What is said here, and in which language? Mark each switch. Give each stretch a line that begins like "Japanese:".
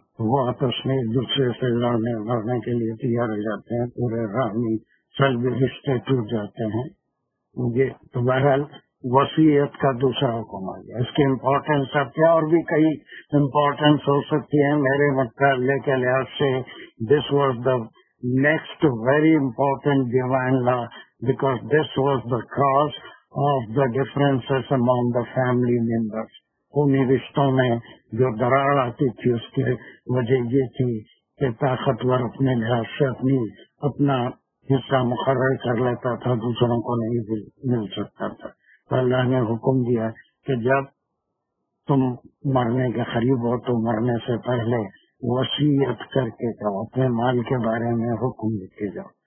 Urdu: وہ آپس میں ایک دوسرے سے لڑنے کے لیے تیار ہو جاتے ہیں، پورے رامی سلبی رشتے ٹوٹ جاتے ہیں. یہ تو بہرحال وصیت کا دوسرا حکم آ گیا. اس کی امپورٹینس اب کیا اور بھی کئی امپورٹینس ہو سکتی ہے میرے مطالعے کے لحاظ سے.
English: This was the next very important divine law because this was the cause of the differences among the family members.
Urdu: انہیں رشتوں میں جو درار آتی تھی اس کی وجہ یہ تھی کہ طاقتور اپنے لحاظ سے اپنا حصہ مقرر کر لیتا تھا، دوسروں کو نہیں مل سکتا تھا. تو اللہ نے حکم دیا کہ جب تم مرنے کے قریب ہو تو مرنے سے پہلے وصیت کر کے جاؤ، اپنے مال کے بارے میں حکم لکھ کے جاؤ.